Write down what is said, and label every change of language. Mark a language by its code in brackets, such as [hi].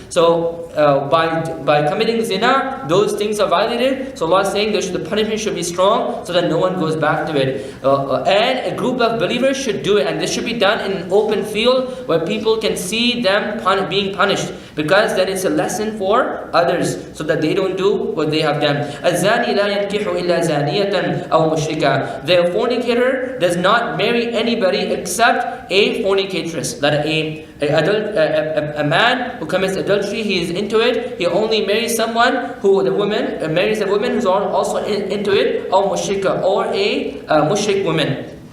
[en] So by committing zina, those things are violated. So Allah is saying the punishment should be strong so that no one goes back to it. And a group of believers should do it, and this should be done in an open field where people can see them being punished, because then it's a lesson for others so that they don't do what they have done. [ar] الزاني لا ينكح إلا زانية أو مشركة. [en] The fornicator does not marry anybody except a fornicatress. That a man who commits adultery, he is into it. He only marries someone marries a woman who's also into it, or mushrika, or a mushrik woman.